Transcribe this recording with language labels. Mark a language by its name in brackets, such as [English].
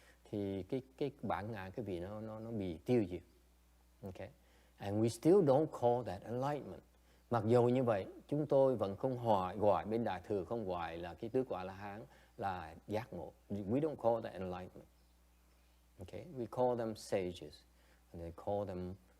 [Vietnamese] Thì cái bản ngã cái vị nó bị tiêu diệt. [English] Okay. And we still don't call that enlightenment. [Vietnamese] Mặc dù như vậy, chúng tôi vẫn không gọi bên Đại thừa không gọi là cái tứ quả La Hán là giác ngộ. [English] We don't call that enlightenment. Okay, we call them sages, and they call them.